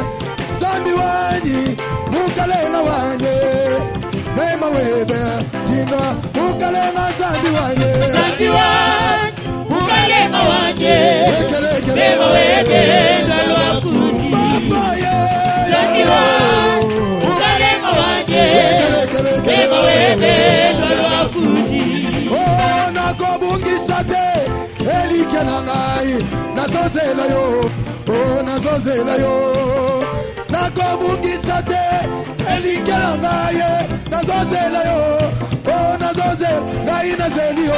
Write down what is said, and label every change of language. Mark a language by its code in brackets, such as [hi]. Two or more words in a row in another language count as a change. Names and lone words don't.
[lua] Zambi wanyi mukalenga wanye mema webe indwa mukalenga. Zambi wanye mukalenga wanye mema webe indwa kuje. Papa ye Zambi mukalenga wanye mema webe indwa kuje. [ln] Oh, nakobungisa te elike na ngai nazozela yo. Oh, nazozela yo. Nakobungisa te elike na ngai nazozela yo. Oh, nazozela ngai nazeli yo.